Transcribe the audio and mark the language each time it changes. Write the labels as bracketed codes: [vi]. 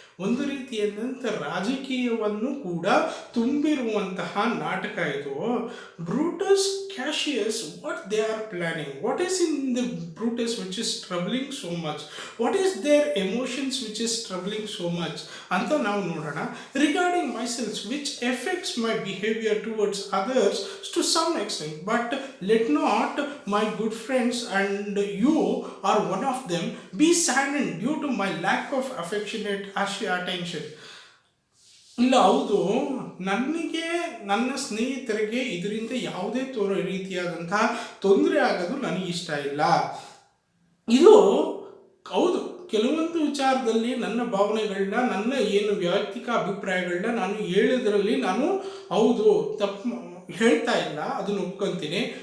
[kn] ಒಂದು ರೀತಿಯಾದಂಥ ರಾಜಕೀಯವನ್ನು ಕೂಡ ತುಂಬಿರುವಂತಹ ನಾಟಕ ಇದು. [en] Brutus Cassius, what they are planning, what is in the Brutus which is troubling so much, what is their emotions which is troubling so much [kn] ಅಂತ ನಾವು ನೋಡೋಣ. [en] Regarding myself which effects my behaviour towards others to some extent, but let not my good friends and you are one of them be saddened due to my lack of affectionate attention. [kn] ಇಲ್ಲ, ಹೌದು, ನನಗೆ ನನ್ನ ಸ್ನೇಹಿತರಿಗೆ ಇದರಿಂದ ಯಾವುದೇ ರೀತಿಯಾದಂತಹ ತೊಂದರೆ ಆಗೋದು ನನಗೆ ಇಷ್ಟ ಇಲ್ಲ. ಇದು ಹೌದು, ಕೆಲವೊಂದು ವಿಚಾರದಲ್ಲಿ ನನ್ನ ಭಾವನೆಗಳನ್ನ, ನನ್ನ ಏನು ವೈಯಕ್ತಿಕ ಅಭಿಪ್ರಾಯಗಳನ್ನ ನಾನು ಹೇಳೋದ್ರಲ್ಲಿ ನಾನು ಹೌದು ತಪ್ಪು ಹೇಳ್ತಾ ಇಲ್ಲ, ಅದನ್ನು ಒಪ್ಕೊಂತೀನಿ.